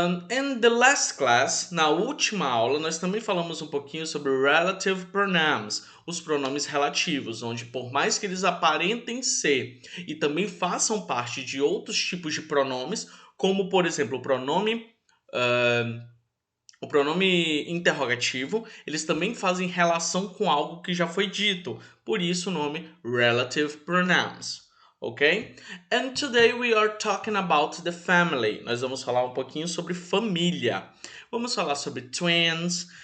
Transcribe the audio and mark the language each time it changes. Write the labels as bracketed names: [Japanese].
[English] In the last class, [Portuguese] na última aula, nós também falamos um pouquinho sobre relative pronouns, os pronomes relativos, onde por mais que eles aparentem ser e também façam parte de outros tipos de pronomes, como por exemplo o pronome interrogativo, eles também fazem relação com algo que já foi dito, por isso o nome relative pronouns. Ok? [English] And today we are talking about the family. [Portuguese] Nós vamos falar um pouquinho sobre família. Vamos falar sobre twins.